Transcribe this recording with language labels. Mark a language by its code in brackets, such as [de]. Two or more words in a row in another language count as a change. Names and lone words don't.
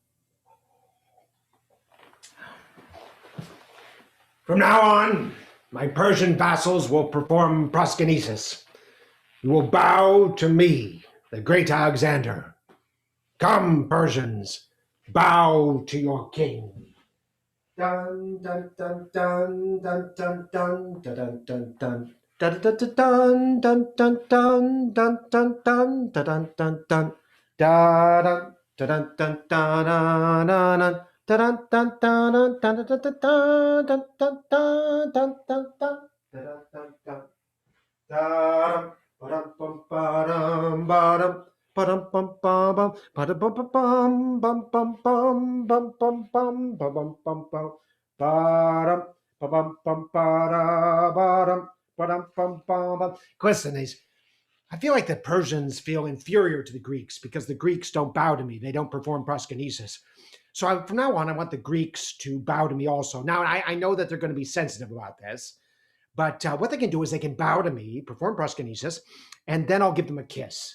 [en] From now on, my Persian vassals will perform proskynesis. You will bow to me, the great Alexander. Come, Persians, bow to your king. Dun dun dun dun dun dun dun dun dun dun. Dun dun dun dun dun dun dun dun dun dun dun dun. Da dun dun dun dun dun. Dun dun dun dun dun dun dun dun dun dun dun dun. Dun dun dun. Da dum bum ba-dum ba-dum. Ba-dum bum ba-bum. Ba-dum bum bum bum bum bum bum bum bum bum bum bum. Ba-dum ba-bum bum ba-da ba-dum. Ba-dum bum bum. Callisthenes, I feel like the Persians feel inferior to the Greeks because the Greeks don't bow to me. They don't perform proskynesis. So from now on, I want the Greeks to bow to me also. Now, I know that they're going to be sensitive about this. But what they can do is they can bow to me, perform proskynesis, and then I'll give them a kiss.